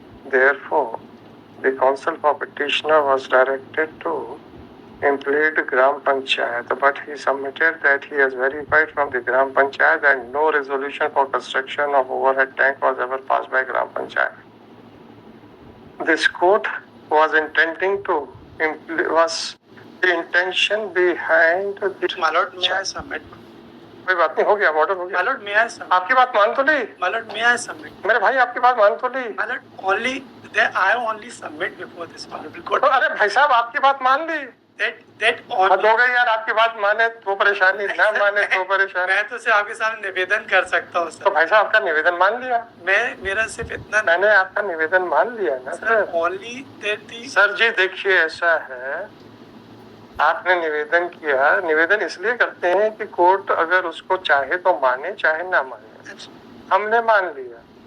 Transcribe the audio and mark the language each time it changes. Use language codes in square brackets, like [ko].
[en] Therefore, the counsel for petitioner was directed to implead Gram Panchayat, but he submitted that he has verified from the Gram Panchayat and no resolution for construction of overhead tank was ever passed by Gram Panchayat. This court was intending to was the intention behind the my lord, may I submit? [hi] कोई बात नहीं, हो गया, order हो गया। [en] My lord, may I submit? [hi] आपकी बात मान तो ली? [en] My lord, may I submit? [hi] मेरे भाई आपकी बात मान तो ली? [en] My lord, I only submit before this honorable court. [hi] तो अरे भाई साहब आपकी बात मान ली? [en] That only. [hi] हद हो गई यार, आपकी बात माने तो परेशानी, ना माने तो परेशानी। मैं तो सिर्फ आपके सामने निवेदन कर सकता हूँ सर। तो भाई साहब आपका निवेदन मान लिया? मेरा सिर्फ इतना। मैंने आपका निवेदन मान लिया ना sir. [en] Only that the [hi] sir जी देखिए ऐसा है, आपने निवेदन किया, निवेदन इसलिए करते हैं कि कोर्ट अगर उसको चाहे तो माने, चाहे ना माने। हमने मान लिया।